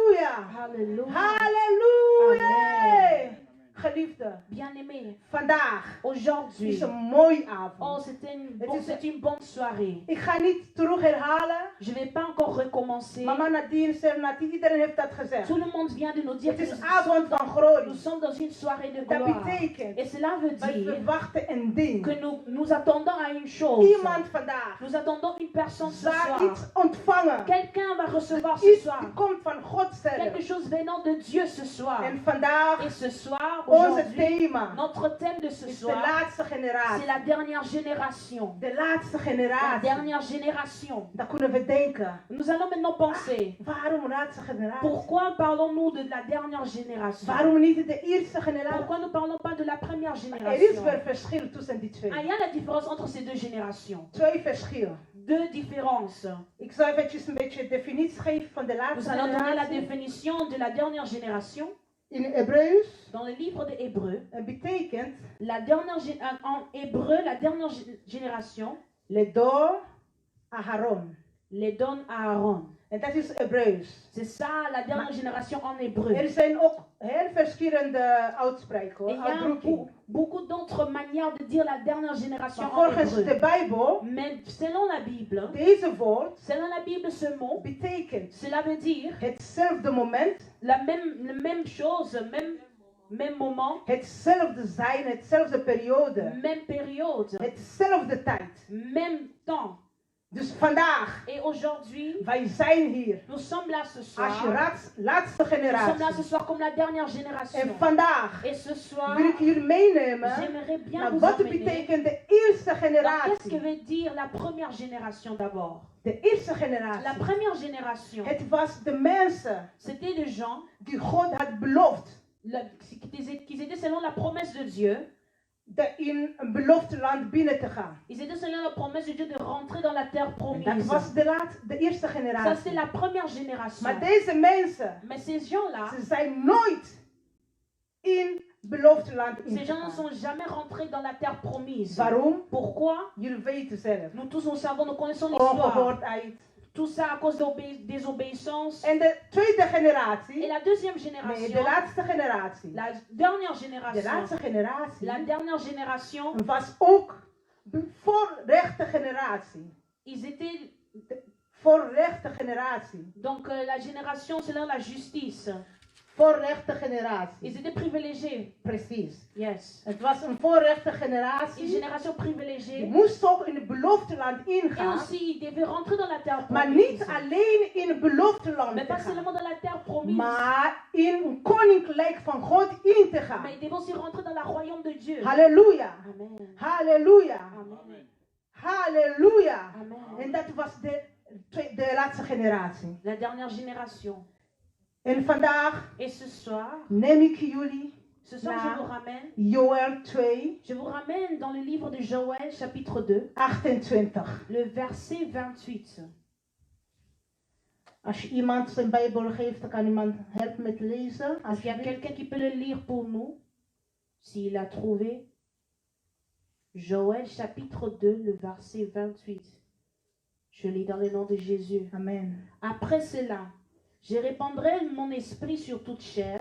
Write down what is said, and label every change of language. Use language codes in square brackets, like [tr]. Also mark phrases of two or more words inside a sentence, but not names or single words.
[nl] Halleluja. Halleluja. Geliefde, [fr] Bien-aimé, [nl] vandaag [fr] aujourd'hui, [nl] is een mooie oh, avond. [fr] c'est une bonne soirée. [nl] Ik ga niet terug herhalen. [fr] Je ne vais pas encore recommencer. [nl] Mama Nadine, Sernati, iedereen heeft dat gezegd. [fr] Tout le monde vient de nous dire [nl] Het [fr] que [nl] is [fr] nous [nl] avond van [fr] nous [nl] glorie. [fr] sommes dans une soirée de [nl] Dat [fr] gloire. [nl] betekent, [fr] Et cela veut [nl] wij [fr] dire [nl] verwachten een ding. [fr] que nous attendons à une chose. [nl] Iemand vandaag [fr] Nous attendons une personne ce [nl] zal [fr] soir. [nl] iets ontvangen. [fr] Quelqu'un va recevoir ce [nl] Iets [fr] soir. [nl] die komt van God zelf. [fr] Quelque chose venant de Dieu ce soir. [nl] En vandaag, [fr] Et ce soir, [nl] onze [fr] aujourd'hui, [nl] thema [fr] notre thème de ce [nl] is de [fr] soir, [nl] laatste [fr] c'est [nl] generatie. [fr] la dernière génération. [nl] De laatste [fr] La [nl] generatie. [fr] dernière génération. [nl] Dan kunnen we denken, [fr] Nous allons maintenant penser, [nl] waarom laatste generatie? [fr] pourquoi parlons-nous de la dernière génération? [nl] Waarom niet de eerste generatie? [fr] Pourquoi ne parlons pas de la première [nl] Er is [fr] génération? [nl] wel verschil tussen die twee. [fr] Ah, il y a la différence entre ces deux générations. [nl] Twee verschillen. [fr] Deux différences. [nl] Ik zal eventjes een beetje definitie geven van de [fr] Nous [nl] laatste [fr] allons donner la [nl] generatie. [fr] définition de la dernière génération. [nl] In Hebreeuws [fr] Dans le livre de Hébreux, [nl] betekent [fr] en hébreu, la dernière génération, [he] Ledor Aharon. [fr] les donne à Aaron. [nl] En dat is Hebreeuws. [fr] C'est ça la dernière génération en hébreu. [nl] Er zijn ook heel verschillende uitspreken [fr] Et [nl] hoor, [fr] il y a [nl] uitdrukkingen. [fr] beaucoup d'autres manières de dire la dernière génération [nl] Maar [fr] en [nl] volgens de [fr] hébreu. [nl] Bijbel, [fr] Mais selon la Bible, [nl] deze woord [fr] selon la Bible, ce mot, [nl] betekent [fr] cela veut dire [nl] hetzelfde moment, [fr] la même chose, même moment, [nl] hetzelfde zijn, hetzelfde periode, [fr] même période, [nl] hetzelfde tijd. [fr] même temps. [nl] Dus vandaag, [fr] Et aujourd'hui, [nl] wij zijn hier [fr] nous sommes là ce [nl] als je [fr] soir. [nl] laatste [fr] Nous sommes là ce [nl] generatie. [fr] soir comme la dernière [nl] En [fr] génération. [nl] vandaag [fr] Et ce soir, [nl] wil ik jullie meenemen [fr] j'aimerais bien [nl] naar [fr] vous [nl] wat [fr] emmener. [nl] betekent de eerste [fr] Alors, qu'est-ce que [nl] generatie. [fr] veut dire la première génération d'abord? [nl] De eerste [fr] La [nl] generatie. [fr] première génération, [nl] Het was de mensen [fr] c'était des gens [nl] die God had beloofd [fr] qui étaient selon la promesse de Dieu. [nl] in een beloofd land binnen te gaan. [fr] Ils étaient selon la promesse de Dieu de rentrer dans la terre [nl] En [fr] promise. [nl] dat was de eerste [fr] Ça, c'est [nl] generatie. [fr] la première génération. [nl] Maar deze mensen, [fr] Mais ces gens-là, [nl] ze zijn nooit in beloofd land [fr] ces gens ne [nl] ingegaan. [fr] sont jamais rentrés dans la terre promise. [nl] Waarom? [fr] Pourquoi? [nl] Jullie weten zelf. [fr] Nous tous, nous savons, nous connaissons l'histoire. [nl] Ongehoordheid. [fr] Tout ça à cause de désobéissance. [nl] En de tweede [fr] Et [nl] generatie, [fr] la deuxième [nl] nee, [fr] génération, [nl] de laatste generatie. [fr] la dernière [nl] De [fr] génération, [nl] laatste generatie [fr] la dernière génération, [nl] was ook de voorrechte generatie. [fr] ils étaient [nl] Voorrechte generatie. [fr] donc la génération selon la justice. [nl] Voorrechte [fr] Ils [nl] generatie. [fr] étaient privilégiés. [nl] Precies. [en] Yes. [nl] Het was een voorrechte [fr] Une [nl] generatie. [fr] génération [nl] Die [fr] privilégiée. [nl] moest ook in het beloofde land [fr] Et [nl] ingaan. [fr] aussi, ils devaient rentrer dans la terre [nl] Maar [fr] promise. [nl] niet alleen in het beloofde land [fr] Mais [nl] te [fr] pas [nl] gaan. [fr] seulement dans la terre promise. [nl] Maar in een koninkrijk van God in te gaan. [fr] Mais ils devaient aussi rentrer dans le royaume de Dieu. Halleluja. Amen. Halleluja. Amen. Halleluja. Amen. [nl] En dat was de laatste generatie. [fr] La dernière génération. [nl] En vandaag [fr] Et ce soir, [nl] neem ik jullie [fr] ce soir, [nl] naar [fr] je vous ramène. [nl] Joël 2, [fr] Je vous ramène dans le livre de Joël, chapitre 2, [nl] 28. [fr] le verset 28. [nl] Als je iemand zijn Bijbel geeft, dan kan iemand helpen met lezen. [fr] Est-ce qu'il y a quelqu'un qui peut le lire pour nous? S'il a trouvé. Joël, chapitre 2, le verset 28. Je lis dans le nom de Jésus. Amen. Après cela, je répandrai mon esprit sur toute chair.